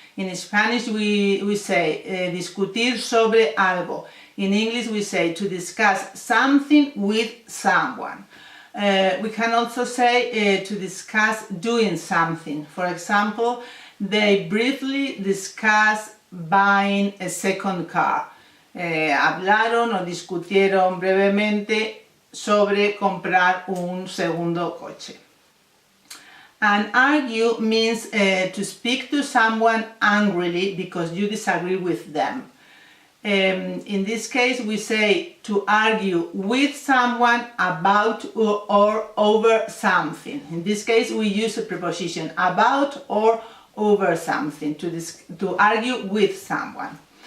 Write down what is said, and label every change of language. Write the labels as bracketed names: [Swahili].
[English] In Spanish we say [Spanish] discutir sobre algo. [English] In English we say to discuss something with someone. We can also say to discuss doing something. For example, they briefly discuss buying a second car. [Spanish] Hablaron o discutieron brevemente sobre comprar un segundo coche. [English] And argue means to speak to someone angrily because you disagree with them. In this case we say to argue with someone about or over something. In this case we use a preposition about or over something, to argue with someone.